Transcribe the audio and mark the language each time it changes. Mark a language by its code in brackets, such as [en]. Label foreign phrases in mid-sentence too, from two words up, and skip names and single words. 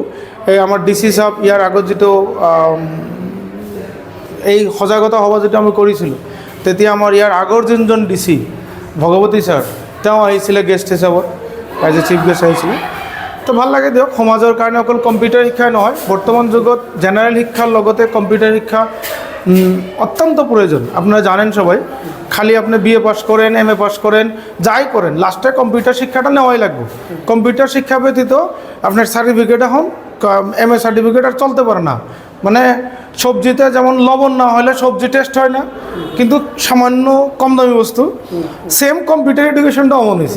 [as] এই আমাৰ DC ছাৰ ইয়াৰ আগত যিটো এই সজাগতা সভা যিটো আমি কৰিছিলোঁ, তেতিয়া আমাৰ ইয়াৰ আগৰ যোনজন DC ভগৱতী ছাৰ, তেওঁ আহিছিলে গেষ্ট হিচাপত, [en] as a chief guest [as] আহিছিলে। তো ভাল লাগে দিয়ক, সমাজৰ কাৰণে অকল কম্পিউটাৰ শিক্ষাই নহয়, বৰ্তমান যুগত জেনাৰেল শিক্ষাৰ লগতে কম্পিউটার শিক্ষা অত্যন্ত প্রয়োজন। [bn] আপনারা জানেন সবাই, খালি আপনি BA পাস করেন, MA পাস করেন, যাই করেন, লাস্টে কম্পিউটার শিক্ষাটা নেওয়াই লাগবে। কম্পিউটার শিক্ষা ব্যতীত আপনার সার্টিফিকেট এখন MA সার্টিফিকেট আর চলতে পারে না। মানে সবজিতে যেমন লবণ না হলে সবজি টেস্ট হয় না, কিন্তু সামান্য কম দামি বস্তু, সেম [en] computer educationটাও [bn] মনে হয়েছে।